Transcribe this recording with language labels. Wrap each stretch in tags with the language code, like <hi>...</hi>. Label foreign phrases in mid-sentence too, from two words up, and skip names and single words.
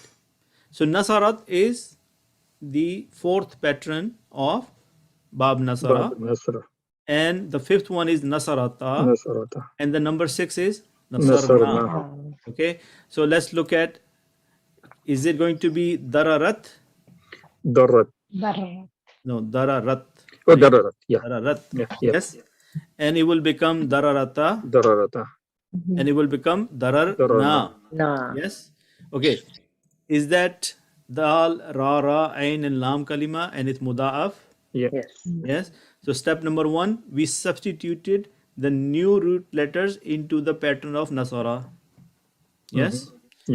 <en>So nasarat is the 4th pattern of Bab Nasara. Nasara. And the 5th one is Nasarata. Nasarata. And the number 6 is Nasarna. Nasarna. Okay. So let's look at, is it going to be Dararat? Darrat. Darra. No, Dararat. Oh, Dararat. Yeah. Dararat. Yeah. Yeah. Yes. And it will become Dararata. Dararata. And it will become Dararna. Dararna. Na. Yes. Okay. Is that Dal, Ra, Ra, Ain, and Lam kalima and it's Muda'af? Yeah. Yes. Yes. So step number 1, we substituted the new root letters into the pattern of Nasara. Yes. Yeah.</en>